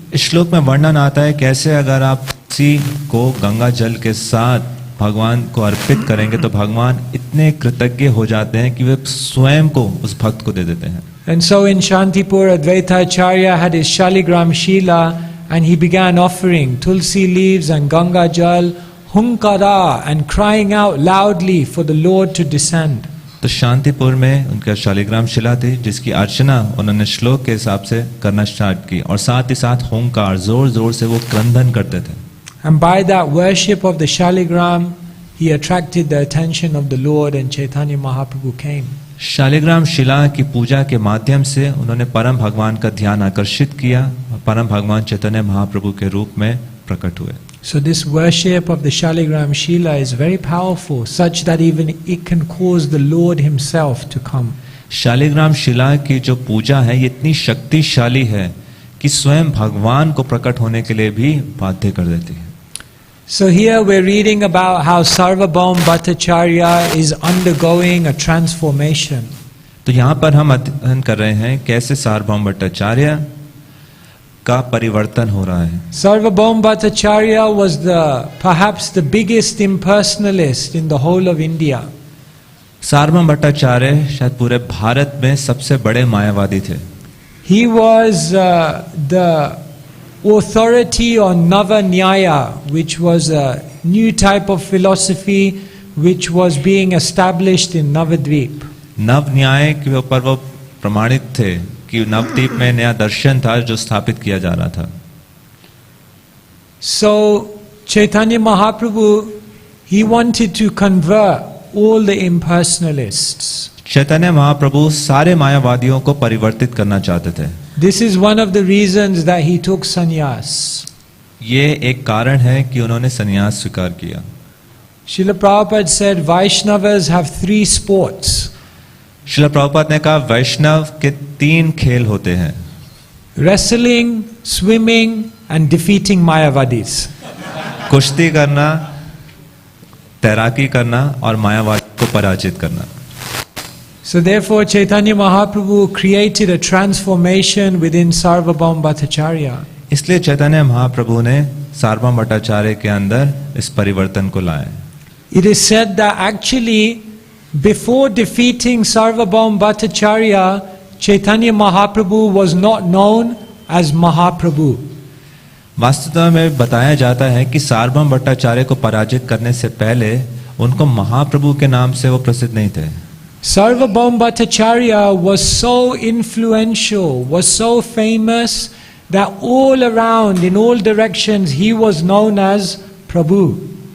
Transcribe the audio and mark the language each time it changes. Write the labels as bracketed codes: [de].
[hi] इस श्लोक में वर्णन आता है कैसे अगर आप किसी को गंगा जल के साथ भगवान को अर्पित करेंगे तो भगवान इतने कृतज्ञ हो जाते हैं कि वे स्वयं को उस भक्त को दे देते हैं. [en] And so in Shantipur, Advaita Acharya had his Shaligram Shila and he began offering tulsi leaves and Ganga Jal, hunkara, and crying out loudly for the Lord to descend. [hi] तो शांतिपुर में उनका शालिग्राम शिला थी जिसकी अर्चना उन्होंने श्लोक के हिसाब से करना स्टार्ट की और साथ ही साथ हुंकार जोर जोर से वो क्रंदन करते थे. [en] And by that worship of the Shaligram, he attracted the attention of the Lord and Chaitanya Mahaprabhu came. [hi] Shaligram शिला की पूजा के माध्यम से उन्होंने परम भगवान का ध्यान आकर्षित किया और परम भगवान चैतन्य महाप्रभु के रूप में प्रकट हुए. [en] So this worship of the Shaligram Shila is very powerful, such that even it can cause the Lord himself to come. [hi] Shaligram शिला की जो पूजा है ये इतनी शक्तिशाली है कि स्वयं भगवान को प्रकट होने के लिए भी बाध्य कर देती है. [en] So here we're reading about how Sarvabhaum Bhattacharya is undergoing a transformation. [hi] तो यहाँ पर हम अध्ययन कर रहे हैं कैसे सार्वभौम भट्टाचार्य का परिवर्तन हो रहा है. [en] Sarvabhaum Bhattacharya was perhaps the biggest impersonalist in the whole of India. [hi] सार्वभौम भट्टाचार्य शायद पूरे भारत में सबसे बड़े मायावादी थे. [en] He was the authority on Nava Nyaya, which was a new type of philosophy which was being established in Navadvip. [hi] नव न्याय के ऊपर वो प्रमाणित थे कि नवद्वीप में नया दर्शन था जो स्थापित किया जा रहा था. [en] So Chaitanya Mahaprabhu, he wanted to convert all the impersonalists. [hi] Chaitanya Mahaprabhu सारे मायावादियों को परिवर्तित करना चाहते थे. [en] This is one of the reasons that he took sannyas. [hi] ये एक कारण है कि उन्होंने संन्यास स्वीकार किया. [en] Srila Prabhupada said Vaishnavas have 3 sports. [hi] Srila Prabhupada ने कहा वैष्णव के 3 खेल होते हैं. [en] Wrestling, swimming and defeating Mayavadis. [hi] कुश्ती करना, तैराकी करना और मायावादी को पराजित करना. [en] So therefore Chaitanya Mahaprabhu created a transformation within Sarvabhaum Bhattacharya. [hi] इसलिए चैतन्य महाप्रभु ने सार्वभौम भट्टाचार्य के अंदर इस परिवर्तन को लाया. [en] It is said that actually before defeating Sarvabhaum Bhattacharya, Chaitanya Mahaprabhu was not known as Mahaprabhu. [hi] वास्तव में बताया जाता है कि सार्वभौम भट्टाचार्य को पराजित करने से पहले उनको महाप्रभु के नाम से वो प्रसिद्ध नहीं थे. [en] Sarvabhaum Bhattacharya was so influential, was so famous that all around, in all directions, he was known as Prabhu.